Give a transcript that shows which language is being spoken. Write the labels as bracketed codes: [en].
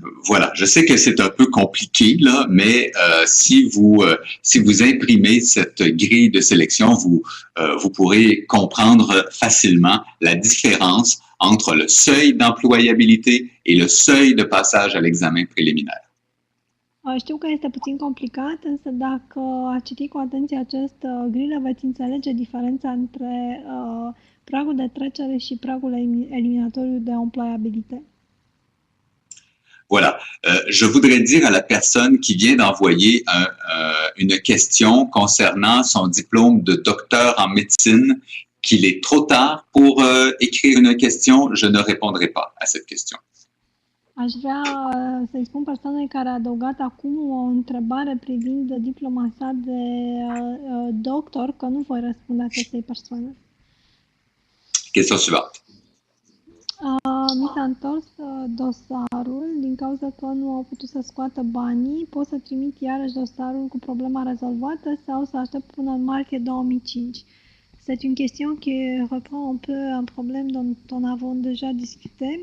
[fr] Voilà, je sais que c'est un peu compliqué, là, mais si vous imprimez cette grille de sélection, vous pourrez comprendre facilement la différence entre le seuil d'employabilité et le seuil de passage à l'examen préliminaire. [ro] Știu că este puțin complicat, însă dacă ați citit cu atenție această grilă, veți înțelege diferența între pragul de trecere și pragul eliminatoriu de employabilité. [fr] Voilà. Je voudrais dire à la personne qui vient d'envoyer une question concernant son diplôme de docteur en médecine qu'il est trop tard pour écrire une question. Je ne répondrai pas à cette question. [ro] Aș vrea să-i spun persoanei care a adăugat acum o întrebare privind diploma sa de doctor, că nu voi răspunde acestei persoane. [fr] Question suivante. [ro] Mi s-a întors dosarul din cauza că nu au putut să scoată banii. Pot să trimit iarăși dosarul cu problema rezolvată sau să aștept până în martie 2005? [fr] C'est une question qui reprend un peu un problème dont on avons déjà discuté.